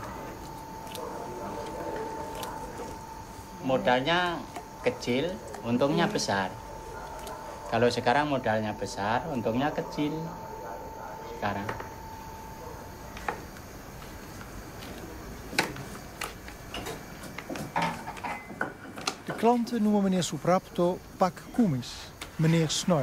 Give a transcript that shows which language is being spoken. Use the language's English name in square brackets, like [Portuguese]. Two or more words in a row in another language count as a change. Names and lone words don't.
[Indonesian] Modalnya kecil, untungnya besar. Kalau sekarang modalnya besar, untungnya kecil sekarang. [Dutch] klanten noemen meneer Suprapto Pak Kumis, meneer Snor.